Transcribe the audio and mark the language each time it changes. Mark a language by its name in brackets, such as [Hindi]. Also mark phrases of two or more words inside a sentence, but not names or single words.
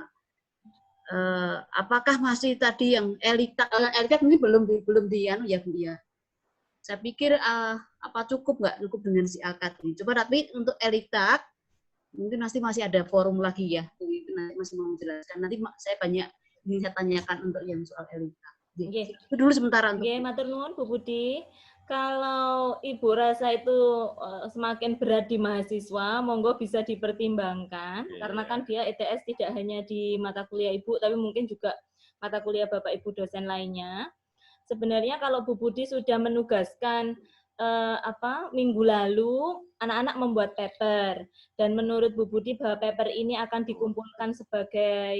[Indonesian] Apakah masih tadi yang elitak ini belum di anu ya Bu ya. Saya pikir apa cukup dengan si akad ini. Coba tapi untuk elitak mungkin masih ada forum lagi ya. Itu nanti masih mau menjelaskan. Nanti saya banyak ingin saya tanyakan untuk yang soal elitak. Nggih. Itu dulu sementara untuk. [Javanese] Nggih, matur nuwun Bu Budi. [Indonesian] Kalau Ibu rasa itu semakin berat di mahasiswa, monggo bisa dipertimbangkan, karena kan dia ETS tidak hanya di mata kuliah Ibu, tapi mungkin juga mata kuliah Bapak Ibu dosen lainnya. Sebenarnya kalau Bu Budi sudah menugaskan minggu lalu anak-anak membuat paper, dan menurut Bu Budi bahwa paper ini akan dikumpulkan sebagai